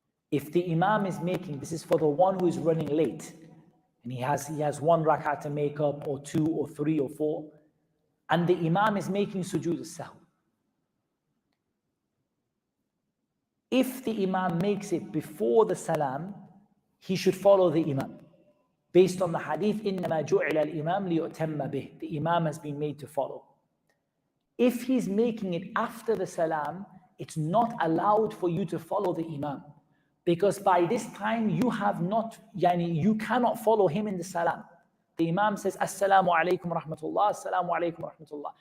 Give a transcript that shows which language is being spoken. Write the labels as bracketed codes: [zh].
[en] If the imam is making, this is for the one who is running late, and he has one rak'ah to make up, or two, or three, or four, and the imam is making sujood al-sahw. If the imam makes it before the salam, he should follow the imam. Based on the hadith, [ar] إِنَّمَا جُعِلَ الْإِمَامِ لِيُؤْتَمَّ بِهِ. [en] The imam has been made to follow. If he's making it after the salam, it's not allowed for you to follow the imam. Because by this time, you cannot follow him in the salam. The imam says, Assalamu alaikum rahmatullah, Assalamu alaikum rahmatullah.